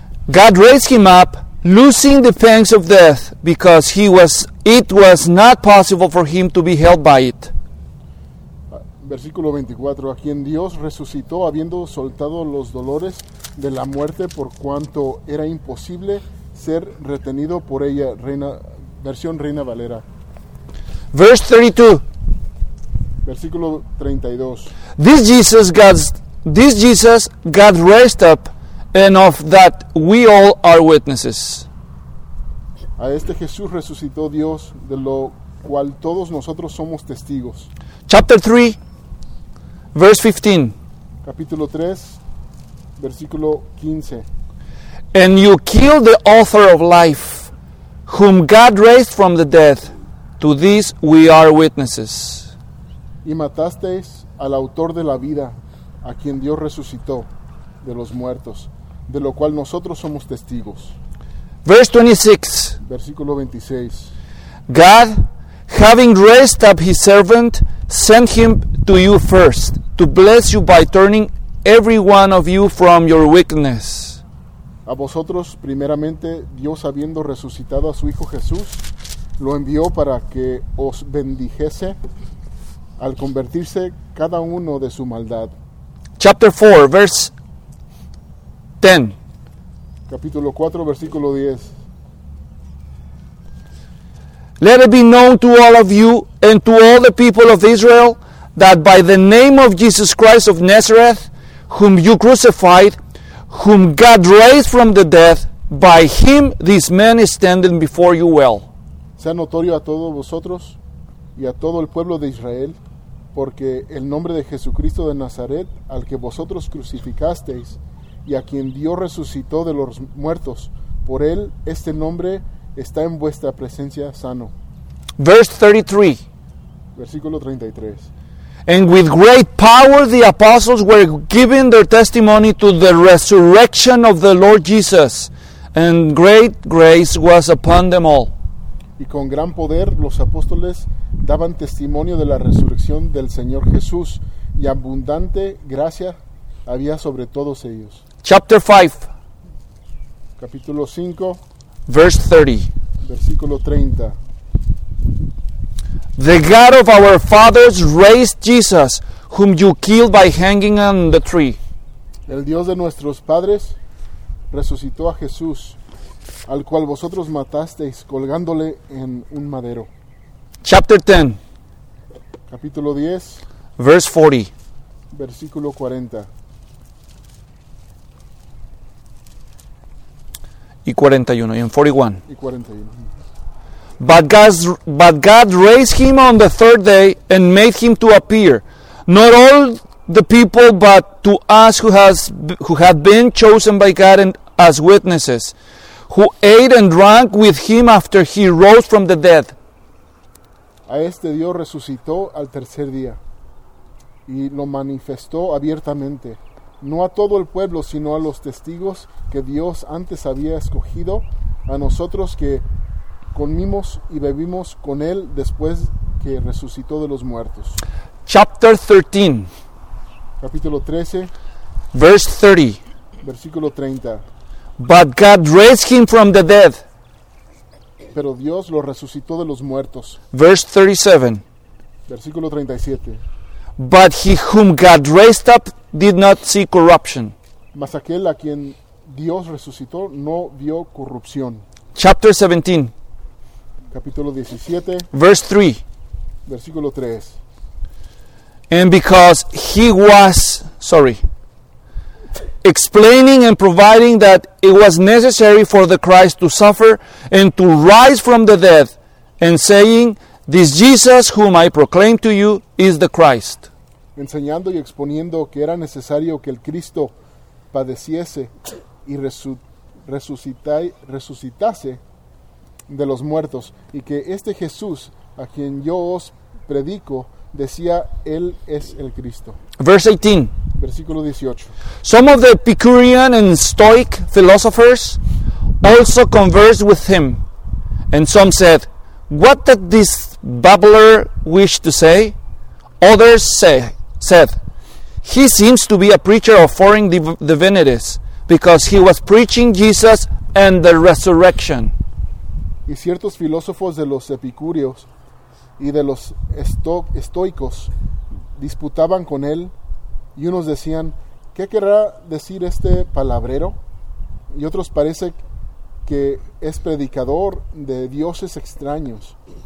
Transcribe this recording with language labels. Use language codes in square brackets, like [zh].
[en] God raised him up, loosing the pangs of death, because it was not possible for him to be held by it. [es] Versículo 24, a quien Dios resucitó habiendo soltado los dolores de la muerte, por cuanto era imposible ser retenido por ella. Versión Reina Valera. [en] Verse 32. [es] Versículo 32. [en] This Jesus God raised up, and of that we all are witnesses. [es] A este Jesús resucitó Dios, de lo cual todos nosotros somos testigos. [en] Chapter 3. Verse 15. [es] Capítulo 3, versículo 15. [en] And you killed the author of life, whom God raised from the dead. To this we are witnesses. [es] Y matasteis al autor de la vida, a quien Dios resucitó de los muertos, de lo cual nosotros somos testigos. [en] Verse 26. [es] Versículo 26. [en] God, having raised up his servant, sent him to you first, to bless you by turning every one of you from your weakness. [es] A vosotros, primeramente, Dios, habiendo resucitado a su Hijo Jesús, lo envió para que os bendijese al convertirse cada uno de su maldad. [en] Chapter 4, verse 10. [es] Capítulo 4, versículo 10. [en] Let it be known to all of you and to all the people of Israel that by the name of Jesus Christ of Nazareth, whom you crucified, whom God raised from the dead, by him this man is standing before you well. [es] Sea notorio a todos vosotros y a todo el pueblo de Israel, porque el nombre de Jesucristo de Nazaret, al que vosotros crucificasteis y a quien Dios resucitó de los muertos, por él este nombre está en vuestra presencia sano. [en] Verse 33. [es] Versículo 33. [en] And with great power the apostles were giving their testimony to the resurrection of the Lord Jesus, and great grace was upon them all. [es] Y con gran poder los apóstoles daban testimonio de la resurrección del Señor Jesús, y abundante gracia había sobre todos ellos. [en] Chapter 5. [es] Capítulo 5. [en] Verse 30. [es] Versículo 30. [en] The God of our fathers raised Jesus, whom you killed by hanging on the tree. [es] El Dios de nuestros padres resucitó a Jesús, al cual vosotros matasteis colgándole en un madero. [en] Chapter 10. [es] Capítulo 10. [en] Verse 40. [es] Versículo 40. Y 41. Y en 41. Y 41. [en] But God raised him on the third day and made him to appear, not all the people, but to us who have been chosen by God and as witnesses, who ate and drank with him after he rose from the dead. [es] A este Dios resucitó al tercer día y lo manifestó abiertamente, no a todo el pueblo, sino a los testigos que Dios antes había escogido, a nosotros que comimos y bebimos con él después que resucitó de los muertos. [en] Chapter 13. [es] Capítulo 13. [en] Verse 30. [es] Versículo 30. [en] But God raised him from the dead. [es] Pero Dios lo resucitó de los muertos. [en] Verse 37. [es] Versículo 37. [en] But he whom God raised up did not see corruption. [es] Mas aquel a quien Dios resucitó no vio corrupción. [en] Chapter 17. [es] Capítulo 17. [en] Verse 3. [es] Versículo 3. [en] And because he was... Sorry. explaining and providing that it was necessary for the Christ to suffer and to rise from the dead, and saying, "This Jesus whom I proclaim to you is the Christ." [es] Enseñando y exponiendo que era necesario que el Cristo padeciese y resucitase de los muertos, y que este Jesús a quien yo os predico, decía, él es el Cristo. [en] Verse 18. [es] Versículo 18. [en] Some of the Epicurean and Stoic philosophers also conversed with him, and some said, "What did this babbler wish to say?" Others said, "He seems to be a preacher of foreign divinities, because he was preaching Jesus and the resurrection." [es] Y ciertos filósofos de los epicúreos y de los estoicos disputaban con él, y unos decían, "¿Qué querrá decir este palabrero?" Y otros, "Parece que es predicador de dioses extraños."